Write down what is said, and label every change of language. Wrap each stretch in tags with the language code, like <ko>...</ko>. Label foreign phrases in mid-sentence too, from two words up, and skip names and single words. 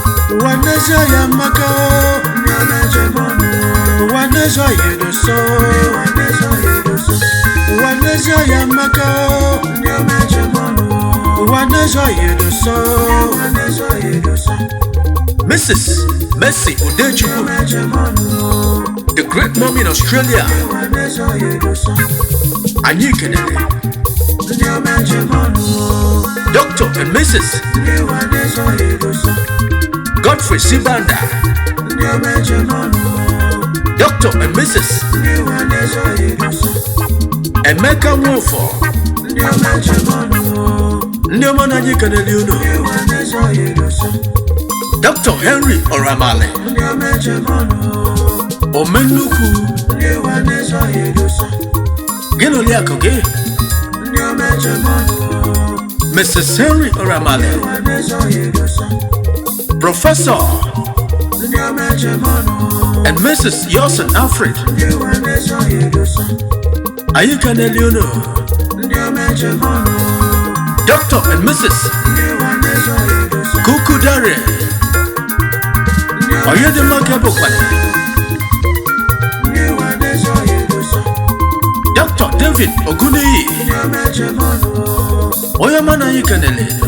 <ig>Ụwa na-ezo ya amaka o. Ụwa na-ezo ya edosa. Ụwa na-ezo ya amaka o. Ụwa na-ezo ya edosa.</ig> <en>Missus Mercy Udechukwu. The great mom in Australia.</en> <ig>Anyị kenele.</ig> <en>Doctor and Missus Godfrey Sibanda. Doctor and Missus Emeka Nwofo.</en> <ig>Ndị ọma na anyị kenele unu.</ig> <en>Doctor Henry Oramale. Omenukwu.</en> <ig>Gị na oriakụ gị?</ig> <en>Missus Henry Oramale. Professor and Missus Yosin Alfred.</en> <ig>Anyị kenele unu.</ig> <en>Doctor and Missus Kuku Dare. Oyedema Kebukwane. Doctor David Oguniyi.</en> <ig>Onye ọma na anyị kenele.</ig>